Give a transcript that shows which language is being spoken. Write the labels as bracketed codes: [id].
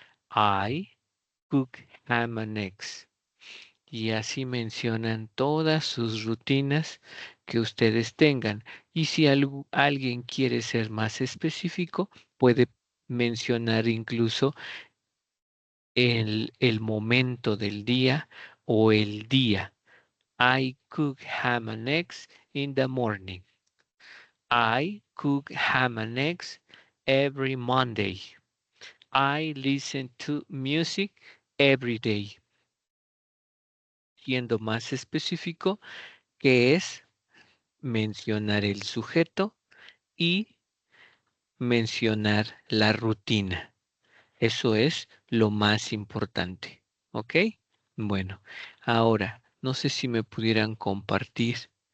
[en] I cook ham and eggs. [es] Y así mencionan todas sus rutinas que ustedes tengan. Y si alguien quiere ser más específico, puede mencionar incluso el momento del día o el día. [en] I cook ham and eggs in the morning. I cook ham and eggs every Monday. I listen to music every day. [es] Siendo más específico, que es mencionar el sujeto y mencionar la rutina. Eso es lo más importante. ¿Ok? Bueno, ahora, no sé si me pudieran compartir.